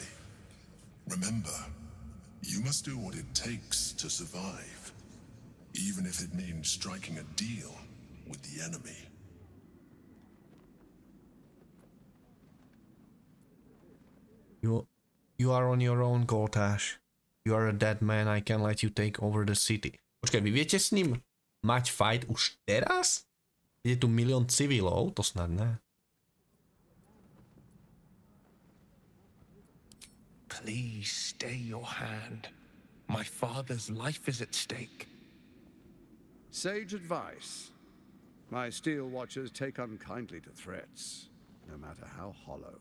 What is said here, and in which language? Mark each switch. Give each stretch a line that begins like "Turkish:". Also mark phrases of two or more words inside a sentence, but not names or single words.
English: Remember, you must do what it takes to survive, even if it means striking a deal with the enemy. You are on your own, Gortash. You are a dead man, I can let you take over the city.
Slovak: Počkaj, vy viete s ním mať fight už teraz? Je tu milión civilov,
Czech: to snad ne.
English: Please stay your hand. My father's life is at stake. Sage advice. My steel watchers take unkindly to threats, no matter how hollow.